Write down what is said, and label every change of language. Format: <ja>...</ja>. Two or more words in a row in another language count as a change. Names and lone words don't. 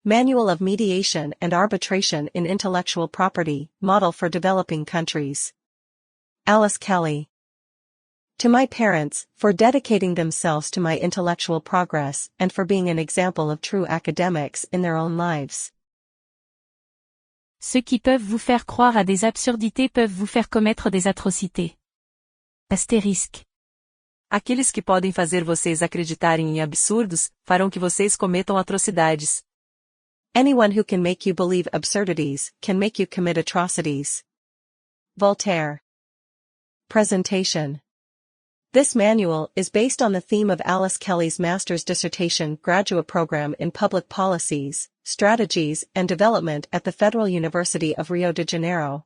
<en>Manual of Mediation and Arbitration in Intellectual Property, Model for Developing Countries. Alice Kelly. To my parents, for dedicating themselves to my intellectual progress and for being an example of true academics in their own lives.</en> <fr>Ceux qui peuvent vous faire croire à des absurdités peuvent vous faire commettre des atrocités. Astérisque.</fr> <pt>Aqueles que podem fazer vocês acreditarem em absurdos, farão que vocês cometam atrocidades.</pt> <en>Anyone who can make you believe absurdities, can make you commit atrocities. Voltaire. Presentation. This manual is based on the theme of Alice Kelly's master's dissertation graduate program in Public Policies, Strategies and Development at the Federal University of Rio de Janeiro.</en>